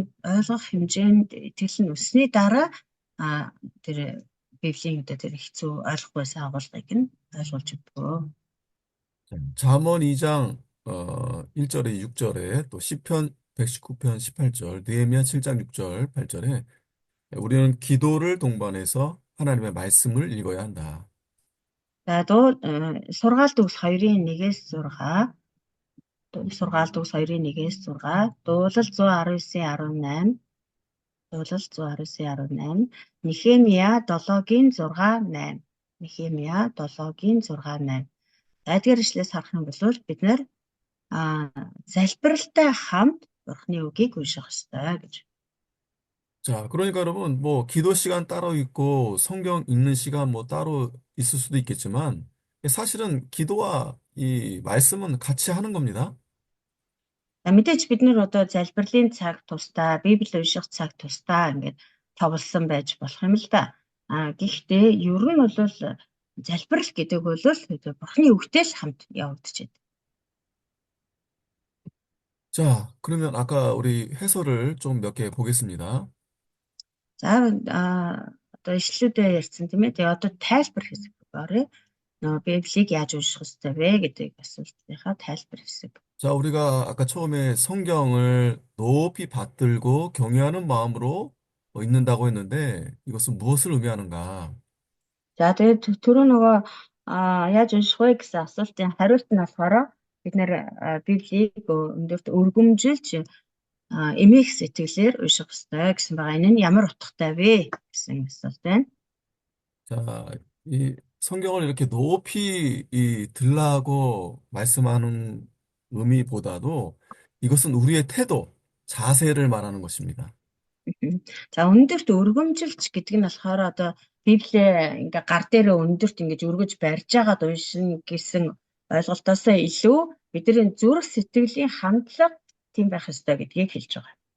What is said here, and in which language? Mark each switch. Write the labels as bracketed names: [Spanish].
[Mongolian] ойлгох хэмжээнд итгэл нь өссөний дараа тэр Библийн одоо тэр хэцүү ойлгохгүйсэн агуулгыг нь ойлгуулж өгөө. [Korean] 잠언 2장 1절에 6절에 또 시편 119편 18절, 느헤미야 7장 6절 8절에 우리는 기도를 동반해서 하나님의 말씀을 읽어야 한다. [Mongolian] За сургаалт үгс 2-ын 1-ээс 6, сургаалт үгс 2-ын 1-ээс 6, дуулал 119-18, дуулал 119-18, Нехемия 7-гийн 6-8, Нехемия 7-гийн 6-8. Эдгээр ишлээс харах юм бол бид нэр залбиралтай хамт Бурхны үгийг унших ёстой гэж. [Korean] 자, 그러니까 여러분, 뭐, 기도 시간 따로 있고, 성경 읽는 시간 뭐 따로 있을 수도 있겠지만, 사실은 기도와 이 말씀은 같이 하는 겁니다. [Mongolian] Мэдээж бид нэр одоо залбирлын цаг тусдаа, Библи унших цаг тусдаа ингээд товлсон байж болох юм л да. Гэхдээ ер нь бол залбирал гэдэг бол Бурхны үгтэй л хамт явагдчихэв. [Korean] 자, 그러면 아까 우리 해설을 좀 몇 개 보겠습니다. [Mongolian] За одоо ишлүүдээ ярьсан тийм ээ. Тэгээ одоо тайлбар хэсэг орё. Библийг яаж унших ёстой вэ гэдэг асуултынхаа тайлбар хэсэг. [Korean] 자, 우리가 아까 처음에 성경을 높이 받들고 경외하는 마음으로 있는다고 했는데 이것은 무엇을 의미하는가? [Mongolian] За тэгээд түрүү нөгөө яаж унших вэ гэсэн асуултын хариулт нь болохоор бид нэр Библийг өндөрт өргөмжилж эмээх сэтгэлээр унших ёстой гэсэн байгаа. Энэ нь ямар утгатай вэ гэсэн асуулт байна. [Korean] 자, 이 성경을 이렇게 높이 들라고 말씀하는 의미보다도 이것은 우리의 태도, 자세를 말하는 것입니다. Мгм. [Mongolian] За өндөрт өргөмжилч гэдэг нь болохоор одоо Библийг ингээ гар дээрээ өндөрт ингэж өргөж барьж байгаад уншина гэсэн ойлголтоос илүү бидний зүрх сэтгэлийн хандлага тийм байх ёстой гэдгийг хэлж байгаа.